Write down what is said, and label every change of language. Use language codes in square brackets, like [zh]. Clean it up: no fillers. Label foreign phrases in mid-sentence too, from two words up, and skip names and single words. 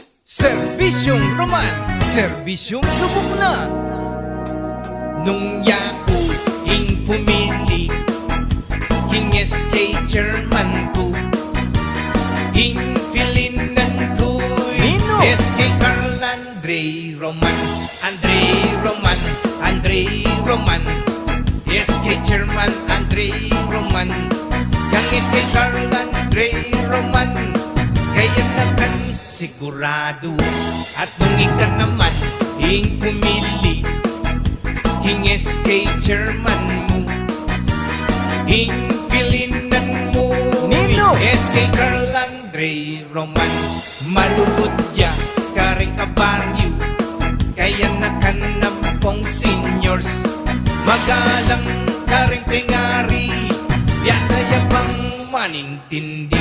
[tl] Serbisyong Roman, serbisyong subok na. [pam] Nung yako ing pumili, king SK chairman ko, ing pilinan ko, Nino? SK KARL Andre Roman, Andre Roman, Andre Roman, SK chairman Andre Roman, kang SK KARL Andre Roman, kaya nakan sigurado. At nung ika naman ing pumili, king SK chairman mo, ing pilinan mo, Nino? SK KARL Andre Roman, malubot dya karing kabaryo, kaya nakanampong seniors, magalang karing pengari, yasaya pang manintindi.